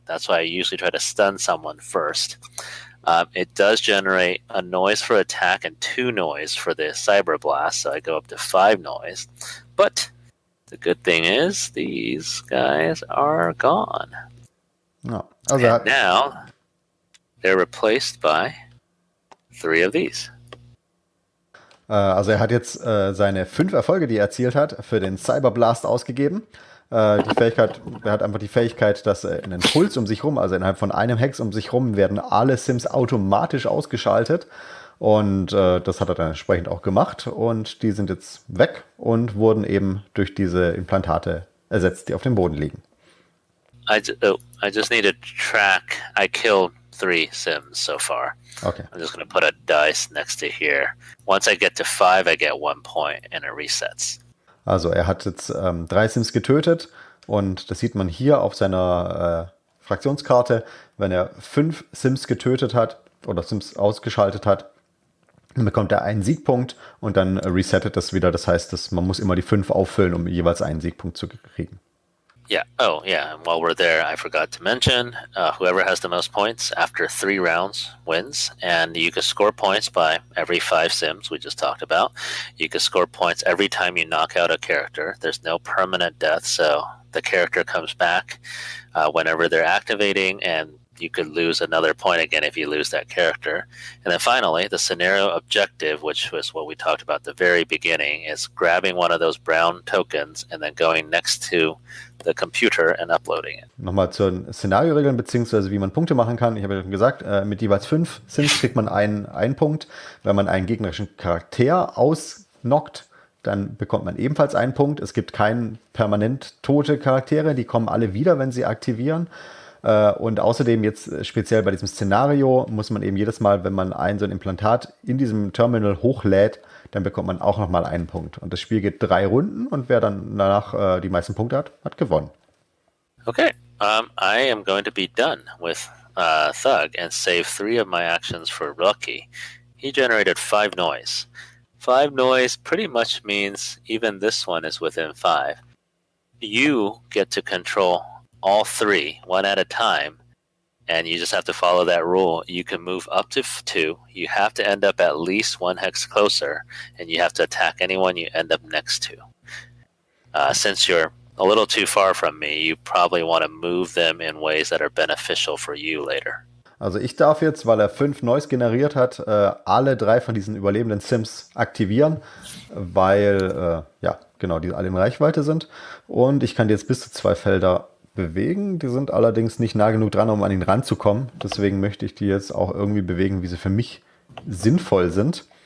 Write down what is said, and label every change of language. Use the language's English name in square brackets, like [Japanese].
[English] That's why I usually try to stun someone first. It does generate a noise for attack and 2 noise for the Cyber Blast, so I go up to 5 noise. But the good thing is these guys are gone. [German] Ja, [English] and now they're replaced by 3 of these. [German] Also er hat jetzt seine 5 Erfolge, die er erzielt hat, für den Cyberblast ausgegeben. Die Fähigkeit, er hat einfach die Fähigkeit, dass einen Puls um sich rum, also innerhalb von einem Hex um sich rum, werden alle Sims automatisch ausgeschaltet. Und das hat er dann entsprechend auch gemacht. Und die sind jetzt weg und wurden eben durch diese Implantate ersetzt, die auf dem Boden liegen. [English] I just need to track. I killed 3 sims so far. Okay. I'm just going to put a dice next to here. Once I get to 5, I get 1 point and it resets. [German] Also er hat jetzt 3 Sims getötet und das sieht man hier auf seiner Fraktionskarte. Wenn er 5 Sims getötet hat oder Sims ausgeschaltet hat, dann bekommt er einen Siegpunkt und dann resettet das wieder. Das heißt, man muss immer die 5 auffüllen, um jeweils einen Siegpunkt zu kriegen. [English] Yeah. Oh, yeah. And while we're there, I forgot to mention, whoever has the most points after 3 rounds wins. And you can score points by every 5 sims we just talked about. You can score points every time you knock out a character. There's no permanent death, so the character comes back whenever they're activating, and you could lose another point again if you lose that character. And then finally, the scenario objective, which was what we talked about at the very beginning, is grabbing one of those brown tokens and then going next to the computer and uploading it. [German] Nochmal zu den Szenarioregeln, beziehungsweise wie man Punkte machen kann. Ich habe ja schon gesagt, mit jeweils 5 Sims kriegt man einen Punkt. Wenn man einen gegnerischen Charakter ausnockt, dann bekommt man ebenfalls einen Punkt. Es gibt keine permanent tote Charaktere, die kommen alle wieder, wenn sie aktivieren. Und außerdem jetzt speziell bei diesem Szenario muss man eben jedes Mal, wenn man so ein Implantat in diesem Terminal hochlädt, dann bekommt man auch nochmal einen Punkt. Und das Spiel geht 3 Runden und wer dann danach die meisten Punkte hat, hat gewonnen. [English] Okay, I am going to be done with Thug and save 3 of my actions for Lucky. He generated 5 noise. 5 noise pretty much means even this one is within 5. You get to control all 3, 1 at a time, and you just have to follow that rule. You can move up to 2. You have to end up at least 1 hex closer, and you have to attack anyone you end up next to. Since you're a little too far from me, you probably want to move them in ways that are beneficial for you later. [German] Also ich darf jetzt, weil er 5 Noise generiert hat, alle 3 von diesen überlebenden Sims aktivieren, weil, die alle in Reichweite sind. Und ich kann jetzt bis zu 2 Felder bewegen. Die sind allerdings nicht nah genug dran, um an ihn ranzukommen. Deswegen möchte ich die jetzt auch irgendwie bewegen, wie sie für mich sinnvoll sind.